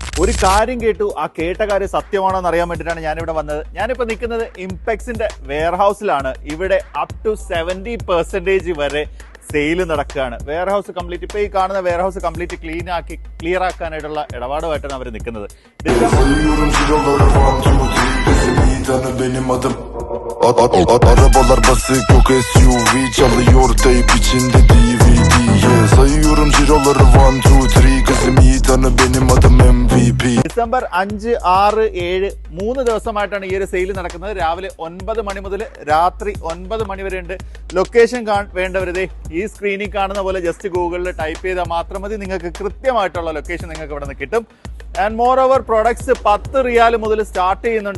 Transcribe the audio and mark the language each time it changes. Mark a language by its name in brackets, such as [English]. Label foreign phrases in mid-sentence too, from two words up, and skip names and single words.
[Malayalam] ഒരു കാര്യം കേട്ടു, ആ കേട്ട കാര്യം സത്യമാണോ എന്ന് അറിയാൻ വേണ്ടിയിട്ടാണ് ഞാനിവിടെ വന്നത്. ഞാനിപ്പോൾ നിൽക്കുന്നത് ഇംപെക്സിന്റെ വെയർഹൗസിലാണ്. ഇവിടെ [English] up to [Malayalam] 70% വരെ സെയിൽ നടക്കുകയാണ്. വെയർഹൗസ് കംപ്ലീറ്റ്, ഇപ്പോൾ ഈ കാണുന്ന വെയർഹൗസ് [English] complete clear [Malayalam] ആക്കാനായിട്ടുള്ള ഇടപാടുമായിട്ടാണ് അവർ നിൽക്കുന്നത്. [Turkish] Arabalar basık yok SUV, çalıyor tape içinde DVD. Sayıyorum ciroları 1, 2, 3, kızım iyi tanı benim adım MVP. [Malayalam] ഡിസംബർ 5, 6, 7 3 ദിവസമായിട്ടാണ് ഈ ഒരു സെയിൽ നടക്കുന്നത്. രാവിലെ 9 മണി മുതൽ രാത്രി 9 മണി വരെ ഉണ്ട്. ലൊക്കേഷൻ വേണ്ടവരുതേ ഈ സ്ക്രീനിൽ കാണുന്ന പോലെ ജസ്റ്റ് ഗൂഗിളിൽ ടൈപ്പ് ചെയ്താൽ മാത്രം മതി, നിങ്ങൾക്ക് കൃത്യമായിട്ടുള്ള ലൊക്കേഷൻ നിങ്ങൾക്ക് ഇവിടെ നിന്ന് കിട്ടും. [English] and moreover products [Malayalam] 10 റിയാൽ മുതൽ സ്റ്റാർട്ട് ചെയ്യുന്നുണ്ട്.